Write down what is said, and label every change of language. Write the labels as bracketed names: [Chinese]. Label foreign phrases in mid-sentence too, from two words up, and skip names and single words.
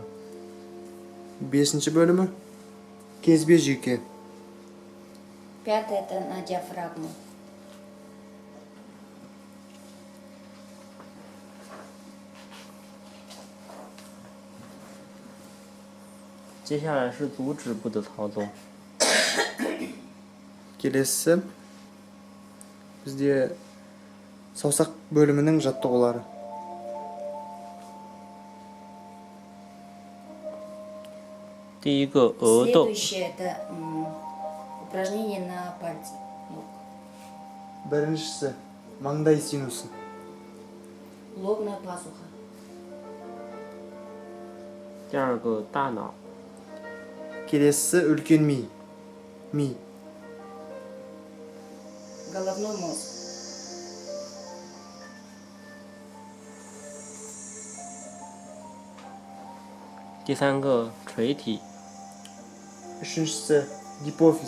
[Kazakh] Бесінші бөлімі кезбе жүйке. [Russian] Пятое это на диафрагму. [Chinese] 接下来是足趾部的操作。 [Kazakh] Келесі бізде саусақ бөлімінің жаттығулары. [Chinese] 第一个额窦， [Russian] Следующее это упражнение на пальцы ног. [Kazakh] Біріншісі маңдай синусы. [Russian] Лобная пазуха. [Chinese] 第二个大脑， [Kazakh] Келесі үлкен ми. [Russian] Головной мозг. [Chinese] 第三个垂体， [Kazakh] Үшіншісі гипофиз.